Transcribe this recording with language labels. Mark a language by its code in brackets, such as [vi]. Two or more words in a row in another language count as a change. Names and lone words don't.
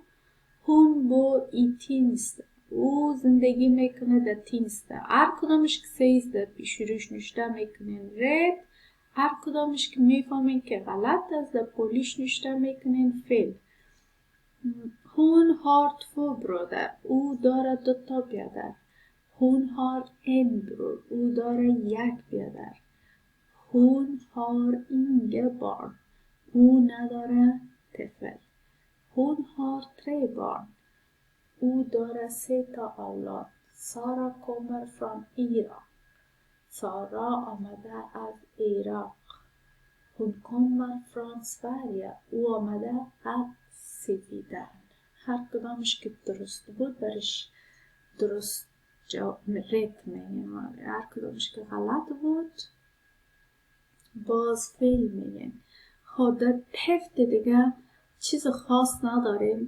[sv] hon bor i Tinsta. [fa] او زندگی میکنه در تینستا. هر کدامش که سیز در پیش روش نوشته میکنین rätt. هر کدامش که میفهمین که غلط است در پولیش نوشته میکنین fel. [sv] hon har 2 bröder. [fa] او داره 2 تا برادر. [sv] hon har 1 bror. [fa] او داره 1 برادر. [sv] hon har inga barn. [fa] او نداره طفل. [sv] hon har 3 barn. [fa] او داره 3 تا اولاد. سارا [sv] kommer från Irak. [fa] سارا آمده از عراق. [sv] hon kommer från Sverige. [fa] او آمده از سویدن. هر کدامش که درست بود برش درست rätt میگیم. هر کدامش که غلط بود باز فیل میگیم. خب در هفته دیگه چیز خاص نداریم.